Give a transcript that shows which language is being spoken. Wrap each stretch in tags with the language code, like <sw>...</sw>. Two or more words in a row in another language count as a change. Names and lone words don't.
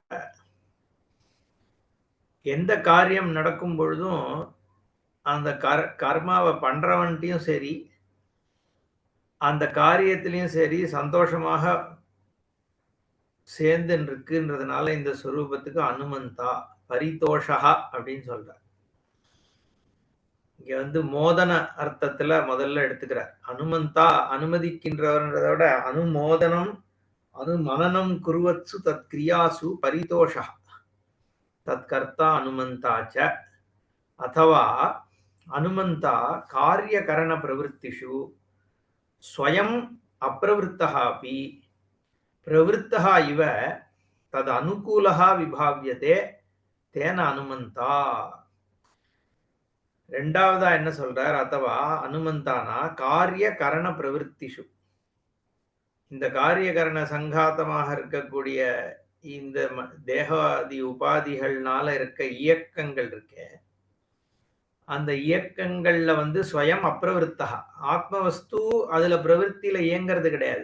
<ta>எந்த காரியம் நடக்கும் பொழுதும் அந்த கர்மாவை பண்றவன்ட்டையும் சரி, அந்த காரியத்திலையும் சரி சந்தோஷமாக சேர்ந்து இருக்குன்றதுனால இந்த ஸ்வரூபத்துக்கு</ta> <sa>अनुमन्ता परितोषा</sa> <ta>அப்படின்னு சொல்ற. இங்க மோதன அர்த்தத்துல முதல்ல எடுத்துக்கிறார். அனுமந்தா அனுமதிக்கின்றவர்ன்றதை விட</ta> <sa>अनुमोदनम् अनुमननम् कुर्वत्सु तत् क्रियासु परितोषः तत् कर्ता अनुमन्ताच अथवा अनुमन्ता कार्यकरणप्रवृत्तिषु स्वयम् अप्रवृत्तः अपि प्रवृत्तः इव तदनुकूलः विभाव्यते तेन अनुमन्ता.</sa> <ta>ரெண்டாவதா என்ன சொல்றார்?</ta> <sa>अथवा अनुमन्ताना कार्य करण प्रवृत्तिषु,</sa> <ta>இந்த காரியகரண சங்காத்தமாக இருக்கக்கூடிய இந்த தேகாதி உபாதிகள்னால இருக்க இயக்கங்கள் இருக்கே, அந்த இயக்கங்கள்ல</ta> <sa>स्वयम् अप्रवृत्तः,</sa> <ta>ஆத்மவஸ்து அதுல பிரவருத்தியில இயங்கிறது கிடையாது.</ta>